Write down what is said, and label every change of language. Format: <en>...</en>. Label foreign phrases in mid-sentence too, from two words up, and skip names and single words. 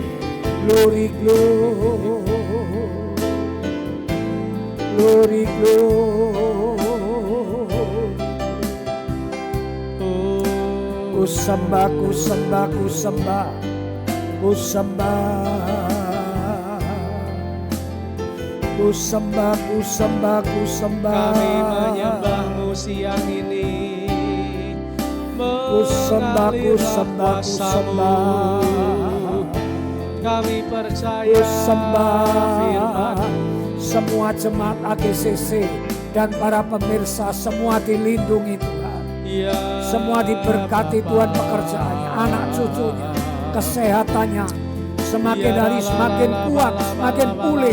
<en>Glory, glory, glory, glory.</en> <id>Ku sembah, ku sembah, ku sembah, ku sembah. Ku sembah, ku sembah, ku sembah. Kami menyembah-Mu siang ini. Ku sembah, ku sembah, ku sembah. Kami percaya Ku sembah. firman-Mu. Semua jemaat AGCC dan para pemirsa semua dilindungi Tuhan. Ya, Semua diberkati Tuhan pekerjaannya, anak cucunya, kesehatannya. Semakin hari semakin kuat, semakin pulih.</id>